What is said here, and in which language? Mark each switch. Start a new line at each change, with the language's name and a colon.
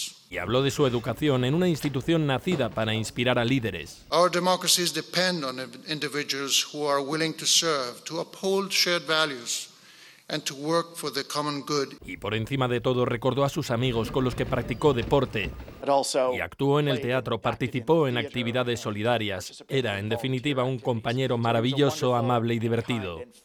Spanish: Y habló de su educación en una institución nacida para inspirar a líderes.
English: Our democracies depend on individuals who are willing to serve, to uphold shared values. And to work for the common good.
Spanish: Y por encima de todo recordó a sus amigos con los que practicó deporte y actuó en el teatro, participó en actividades solidarias. Era, en definitiva, un compañero maravilloso, amable y divertido.